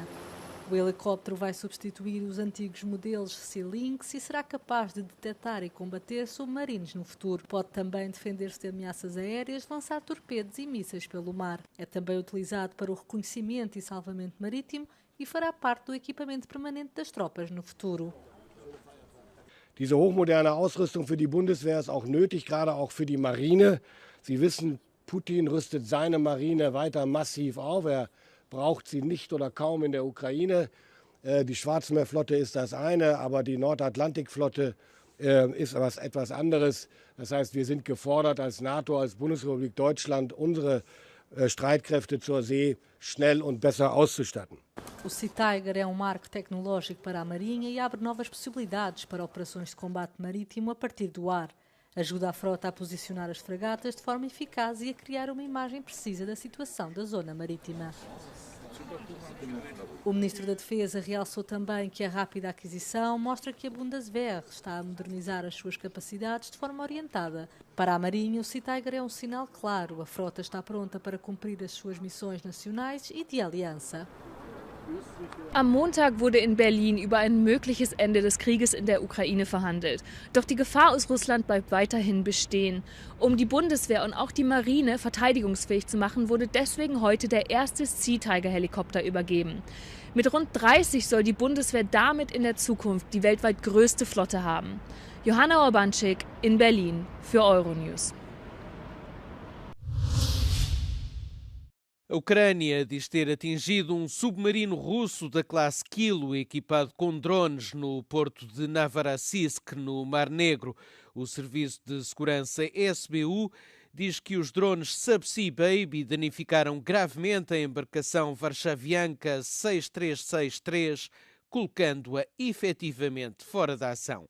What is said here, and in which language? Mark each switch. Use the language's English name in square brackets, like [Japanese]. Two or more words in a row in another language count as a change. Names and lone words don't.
[Portuguese] O helicóptero vai substituir os antigos modelos Sea Lynx e será capaz de detectar e combater submarinos no futuro. Pode também defender-se de ameaças aéreas, lançar torpedos e mísseis pelo mar. É também utilizado para o reconhecimento e salvamento marítimo e fará parte do equipamento permanente das tropas no futuro. [German] Diese hochmoderne Ausrüstung für die Bundeswehr ist auch nötig, gerade auch für die Marine. Sie wissen, Putin rüstet seine Marine weiter massiv auf. Er braucht sie nicht oder kaum in der Ukraine. Die Schwarzmeerflotte ist das eine, aber die Nordatlantikflotte ist etwas anderes. Das heißt, wir sind gefordert als NATO, als Bundesrepublik Deutschland, unsere Streitkräfte zur See schnell und besser auszustatten. [Portuguese] O Sea Tiger é um marco tecnológico para a Marinha e abre novas possibilidades para operações de combate marítimo a partir do ar. Ajuda a frota a posicionar as fragatas de forma eficaz e a criar uma imagem precisa da situação da zona marítima. O Ministro da Defesa realçou também que a rápida aquisição mostra que a Bundeswehr está a modernizar as suas capacidades de forma orientada. Para a Marinha, o Sea Tiger é um sinal claro. A frota está pronta para cumprir as suas missões nacionais e de aliança. [German] Am Montag wurde in Berlin über ein mögliches Ende des Krieges in der Ukraine verhandelt. Doch die Gefahr aus Russland bleibt weiterhin bestehen. Um die Bundeswehr und auch die Marine verteidigungsfähig zu machen, wurde deswegen heute der erste Sea Tiger-Helikopter übergeben. Mit rund 30 soll die Bundeswehr damit in der Zukunft die weltweit größte Flotte haben. Johanna Urbanczyk in Berlin für Euronews. [Portuguese] A Ucrânia diz ter atingido um submarino russo da classe Kilo equipado com drones no porto de Novorossiysk, no Mar Negro. O Serviço de Segurança SBU diz que os drones Subsea Baby danificaram gravemente a embarcação Varshavianka 6363 colocando-a efetivamente fora da ação.